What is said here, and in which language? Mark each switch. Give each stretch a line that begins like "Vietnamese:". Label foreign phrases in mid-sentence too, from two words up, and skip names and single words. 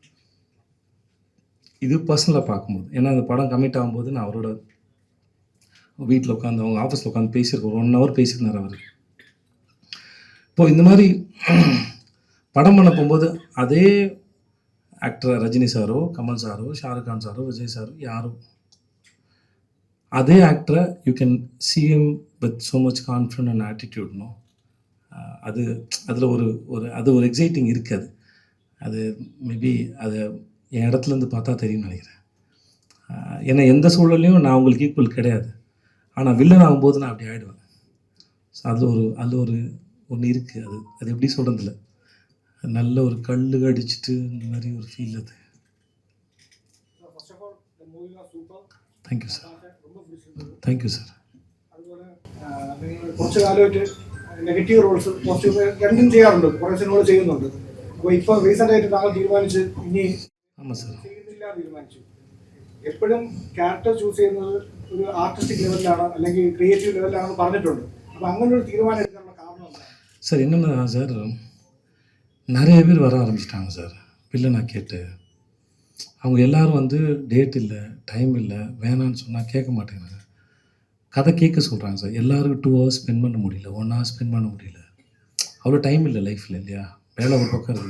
Tamil: இது பர்சனலாக பார்க்கும்போது, ஏன்னா அந்த படம் கமிட் ஆகும்போது நான் அவரோட வீட்டில் உட்காந்து அவங்க ஆஃபீஸில் உட்காந்து பேசியிருக்கோம். 1 hour பேசியிருந்தார் அவர். இப்போது இந்த மாதிரி படம் பண்ண போகும்போது அதே ஆக்டர் ரஜினி சாரோ, கமல் சாரோ, ஷாருக் கான் சாரோ, விஜய் சாரோ, யாரோ அதே ஆக்டரை
English: you can see him with so much confidence and attitude.
Tamil: நோ அது அதில் ஒரு எக்ஸைட்டிங் இருக்குது. அது மேபி அது என் இடத்துலேருந்து பார்த்தா தெரியும்னு நினைக்கிறேன். ஏன்னா எந்த சூழல்லையும் நான் உங்களுக்கு ஈக்குவல் கிடையாது. ஆனால் வில்லன் ஆகும்போது நான் அப்படி ஆகிடுவேன். ஸோ அதில் ஒன்று இருக்குது. அது எப்படி சொல்கிறதில்ல, நல்ல ஒரு கல்லு அடிச்சுட்டு இந்த மாதிரி ஒரு ஃபீல் அது.
English: thank you sir. thank you sir.
Malayalam: അതുപോലെ നിങ്ങൾ കുറച്ച് കാലമായിട്ട്
English: negative roles
Malayalam: കുറച്ച് രണ്ടും ചെയ്യാറുണ്ട്, കുറേ സിനിമകൾ ചെയ്യുന്നുണ്ട്. അപ്പോൾ ഇപ്പോൾ റീസെൻ്റ് ആയിട്ട് താങ്കൾ തീരുമാനിച്ച് ഇനി ചെയ്യുന്നില്ല തീരുമാനിച്ചു. എപ്പോഴും
English: character choose
Malayalam: ചെയ്യുന്നത് ഒരു ആർട്ടിസ്റ്റിക് ലെവലിലാണ് അല്ലെങ്കിൽ ക്രിയേറ്റീവ് ലെവലിലാണെന്ന് പറഞ്ഞിട്ടുണ്ട്. അപ്പോൾ അങ്ങനെ ഒരു തീരുമാനം എടുക്കാനുള്ള കാരണം എന്താണ്?
Tamil: சார் என்னென்னா சார், நிறைய பேர் வர ஆரம்பிச்சிட்டாங்க சார் வில்லனாக கேட்டு. அவங்க எல்லோரும் வந்து டேட் இல்லை, டைம் இல்லை, வேணான்னு சொன்னால் கேட்க மாட்டேங்கிறாங்க. கதை கேட்க சொல்கிறாங்க சார். எல்லாருக்கும் 2 hours ஸ்பெண்ட் பண்ண முடியல, 1 hour ஸ்பெண்ட் பண்ண முடியல. அவ்வளோ டைம் இல்லை லைஃப்பில் இல்லையா. வேலை ஒரு பக்கம் இருக்குது.